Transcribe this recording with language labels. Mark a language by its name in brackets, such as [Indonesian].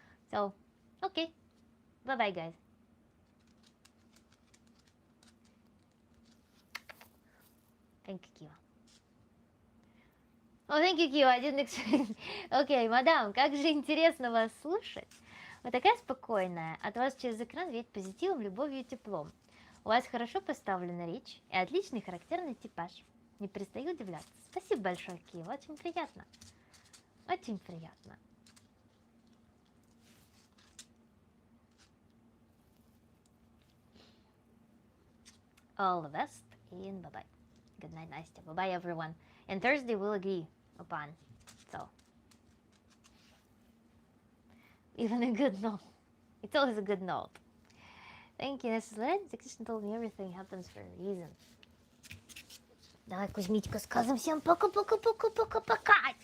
[English] So, okay. Bye bye, guys. Thank you, Kiva. Oh, thank you, Kiva. I didn't expect. Okay, [Russian] мадам, как же интересно вас слушать. Вы такая спокойная, от вас через экран веет позитивом, любовью и теплом. У вас хорошо поставлена речь и отличный характерный типаж. Не перестаю удивляться. Спасибо большое, Киев, очень приятно. Очень приятно. [English] All the best and bye-bye. Good night, Nastya. Bye-bye, everyone. And Thursday we'll agree upon. So, even a good note. It's always a good note. Thank you, Mrs. Led. Krishna told me everything happens for a reason. [Russian] Давай, Кузьмичка, скажем всем пока-пока-пока-пока-пока.